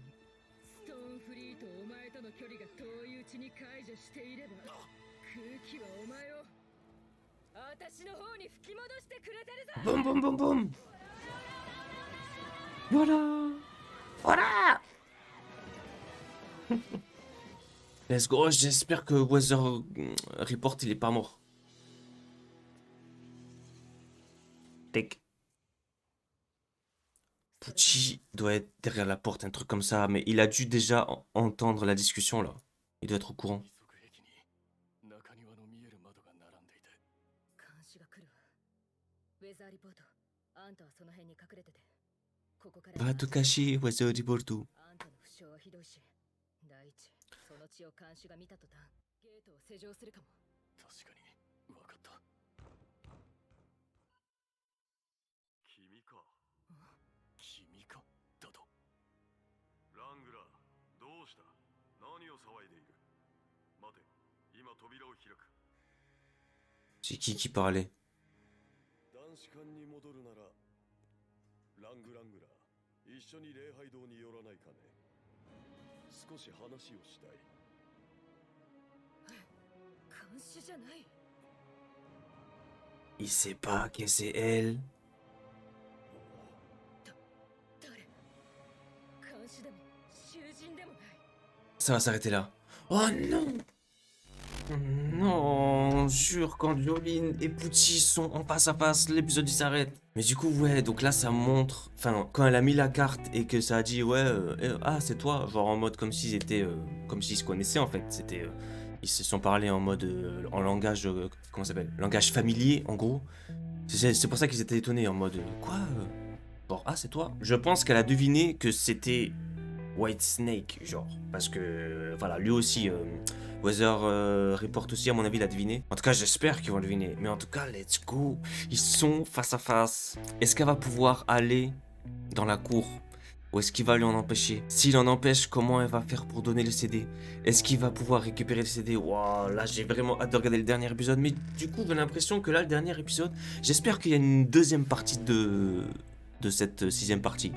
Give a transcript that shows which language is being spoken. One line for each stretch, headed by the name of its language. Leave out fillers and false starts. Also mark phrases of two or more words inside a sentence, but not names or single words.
French: Boum, boum, boum, boum. Voilà. Voilà.
English: Let's go.
French: J'espère que Weather Report, il est pas mort. Tech. Pucci doit être derrière la porte, un truc comme ça. Mais il a dû déjà entendre la discussion là. Il doit être au courant.
Japanese: 中庭の見える窓が並んでいて監視が来るわウェザーリポートあんたはその辺に隠れててここから
French: Va te cacher, Weather Report.
Japanese: あんたの負傷はひどいし第一その血を監視が見た途端ゲートを施錠するかも確かに分かった君か君かだとラングラーどうした何を騒いでいる待て今扉を開く
French: C'est qui parlait?
Japanese: 男子館に戻るならラングラー一緒に礼拝堂に寄らないかね少し話をしたい監視じゃない
French: Il sait pas que c'est elle.
Japanese: 誰監視でも囚人でもない
French: Ça va s'arrêter là. Oh non! Non, jure, quand Jolene et Pucci sont en face à face, l'épisode il s'arrête. Mais du coup, ouais, donc là ça montre. Enfin, quand elle a mis la carte et que ça a dit, ouais, ah, c'est toi, genre en mode comme s'ils étaient. Comme s'ils se connaissaient en fait. C'était. Ils se sont parlé en mode. En langage. Comment ça s'appelle? Langage familier, en gros. C'est pour ça qu'ils étaient étonnés, en mode. Quoi Genre, ah, c'est toi? Je pense qu'elle a deviné que c'était. White Snake, genre. Parce que, voilà, lui aussi, Weather Report aussi, à mon avis, l'a deviné. En tout cas, j'espère qu'ils vont le deviner. Mais en tout cas,
English: let's go.
French: Ils sont face à face. Est-ce qu'elle va pouvoir aller dans la cour? Ou est-ce qu'il va lui en empêcher? S'il en empêche, comment elle va faire pour donner le CD? Est-ce qu'il va pouvoir récupérer le CD? Waouh, là, j'ai vraiment hâte de regarder le dernier épisode. Mais du coup, j'ai l'impression que là, le dernier épisode, j'espère qu'il y a une deuxième partie de cette sixième partie.